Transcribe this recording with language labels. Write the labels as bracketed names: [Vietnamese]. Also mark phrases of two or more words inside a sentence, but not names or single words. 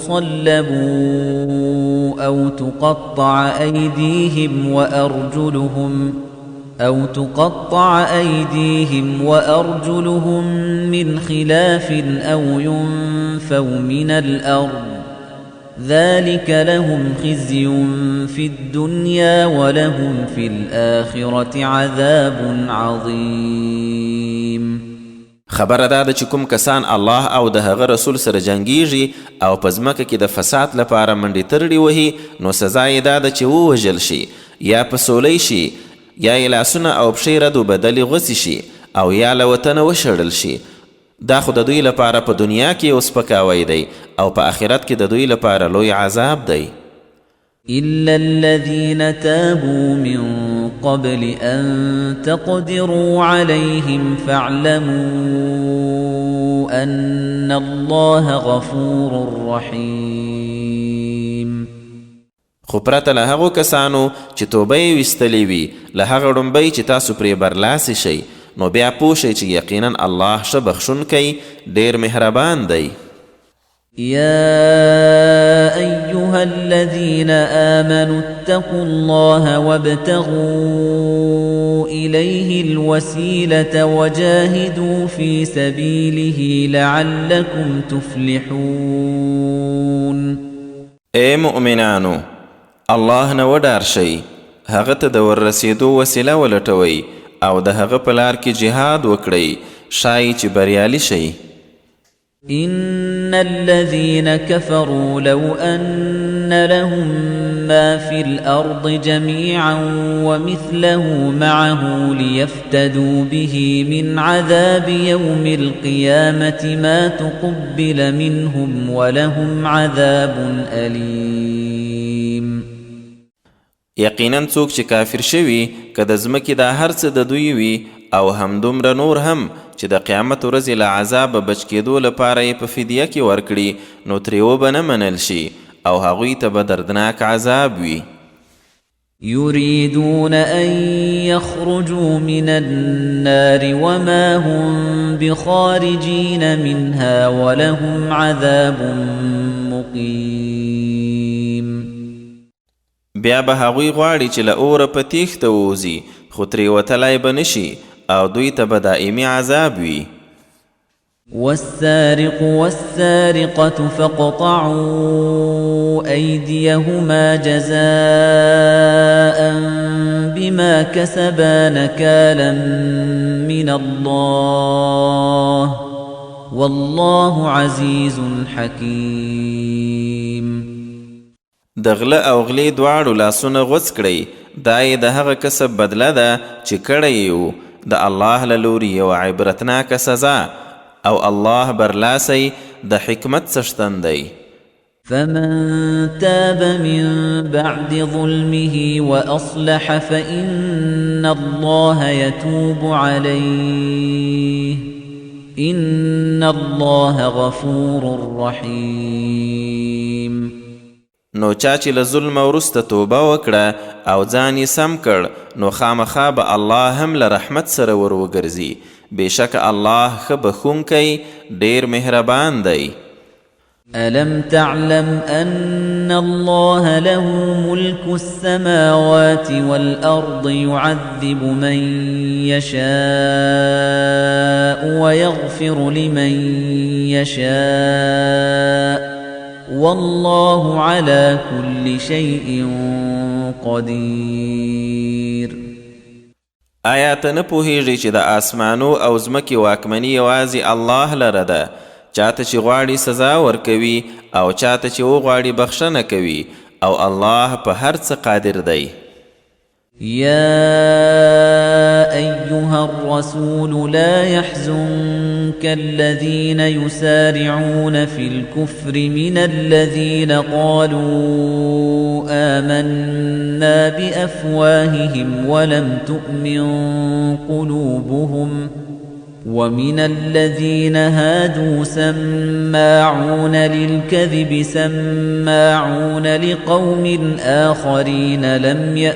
[Arabic] يصلبوا أو تقطع أيديهم وأرجلهم من خلاف أو ينفوا من الأرض ذلك لهم خزي في الدنيا ولهم في الآخرة عذاب عظيم. [Pashto] خبره ده چې کوم کسان الله او د هغه رسول سره جنګیږي او په ځمکه کې د فساد لپاره منډې ترړې وهي نو سزا یې دا ده چې ووژل شي یا په سولۍ شي یا یې لاسونه او پښې رد و بدلې غوڅې شي او یا له وطنه وشړل شي. دا خو د دوی لپاره په دنیا کې یو سپکاوی دی او په آخرت کې د دوی لپاره لوی عذاب دی. [Arabic] إلا الذين تابوا من قبل أن تقدروا عليهم فاعلموا أن الله غفور رحيم. [Pashto] خو پرته له هغو کسانو چې توبه یې ویستلې وي له هغه ړومبۍ چې تاسو پرې برلاسې شئ نو بیا پوه شئ چې یقینا الله ښه بخښونکی ډېر مهربان دی. [Arabic] يا أيها أيها الذين آمنوا اتقوا الله وابتغوا إليه الوسيلة وجاهدوا في سبيله لعلكم تفلحون [Pashto] اے مؤمنانو الله نه ودار شي هغه ته د ورسېدو وسیله ولټوئ او د هغه په لار کې جهاد وکړئ شای چې بریالي شئ. [Arabic] إن الذين كفروا لو أن لهم ما في الأرض جميعا ومثله معه ليفتدوا به من عذاب يوم القيامة ما تقبل منهم ولهم عذاب أليم. [Pashto] یقینا څوک چې کافر شوي که د ځمکې دا هر څه د دوی وي او همدومره نور هم چې د قیامت ورځې له عذابه بچ کېدو لپاره یې په فدیه کې ورکړي نو ترې وبه نه منل شي او هغوی ته به دردناک عذاب وي. [Arabic] يريدون أن يخرجوا من النار وما هم بخارجين منها ولهم عذاب مقيم. [Pashto] بیا به هغوی غواړي چې له اوره په تیښته ووځي خو ترې وتلی به نشي او دوی ته به دائمي عذاب وي. [Arabic] والسارق والسارقة فاقطعوا أيديهما جزاء بما كسبا نكالا من الله والله عزيز حكيم. [Pashto] د غله او غلې دواړو لاسونه غوڅ کړئ دا یې د هغه کسب بدله ده چې کړی یې و د الله له لوري یوه عبرتناکه سزا او الله برلاسی د حکمت څښتن دی. [Arabic] فمن تاب من بعد ظلمه وأصلح فإن الله يتوب عليه إن الله غفور رحيم. [Pashto] نو چا چې له ظلمه وروسته توبه وکړه او ځان یې سم کړ نو خامخا به الله هم له رحمت سره ور وګرځي بېشکه الله ښه بخښونکی ډېر مهربان دی. [Arabic] ألم تعلم أن الله له ملك السماوات والأرض يعذب من يشاء ويغفر لمن يشاء والله على كل شيء قدير. [Pashto] آیا ته نه پوهیږي چې د آسمانو او ځمکې واکمني یوازې الله لره ده چاته چې غواړي سزا ورکوي او چاته چې وغواړي بخښنه کوي او الله په هر څه قادر دی. [Arabic] يا أيها الرسول لا يحزنك الذين يسارعون في الكفر من الذين قالوا آمنا بأفواههم ولم تؤمن قلوبهم ومن الذين هادوا سماعون للكذب سماعون لقوم آخرين لم